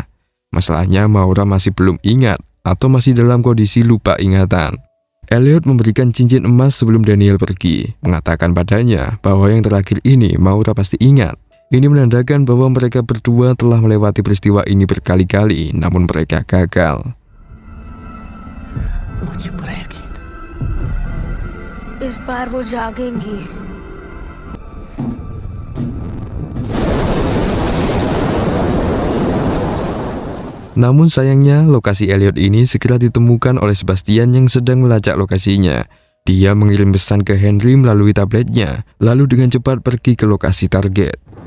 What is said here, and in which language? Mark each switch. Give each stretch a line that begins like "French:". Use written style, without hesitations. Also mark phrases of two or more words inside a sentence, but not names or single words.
Indonesian: Masalahnya Maura masih belum ingat atau masih dalam kondisi lupa ingatan. Elliot memberikan cincin emas sebelum Daniel pergi, mengatakan padanya bahwa yang terakhir ini Maura pasti ingat. Ini menandakan bahwa mereka berdua telah melewati peristiwa ini berkali-kali, namun mereka gagal.
Hindi: मुझे पूरा यकीन इस बार वो जागेंगी
Indonesian: Namun sayangnya, lokasi Elliot ini segera ditemukan oleh Sebastian yang sedang melacak lokasinya. Dia mengirim pesan ke Henry melalui tabletnya, lalu dengan cepat pergi ke lokasi target.